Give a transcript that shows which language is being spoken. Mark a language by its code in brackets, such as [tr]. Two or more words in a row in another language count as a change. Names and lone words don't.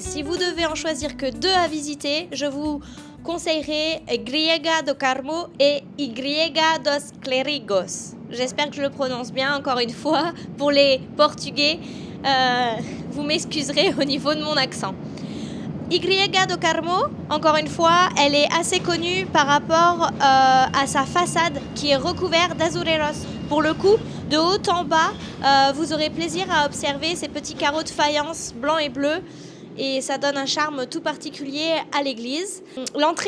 [fr] Si vous devez en choisir que 2 à visiter, je vous conseillerais Igreja do Carmo et Igreja dos Clérigos. J'espère que je le prononce bien, encore une fois. Pour les Portugais, vous m'excuserez au niveau de mon accent. Igreja do Carmo, encore une fois, elle est assez connue par rapport à sa façade qui est recouverte d'azureros. Pour le coup, de haut en bas, vous aurez plaisir à observer ces petits carreaux de faïence blanc et bleu. Et ça donne un charme tout particulier à l'église.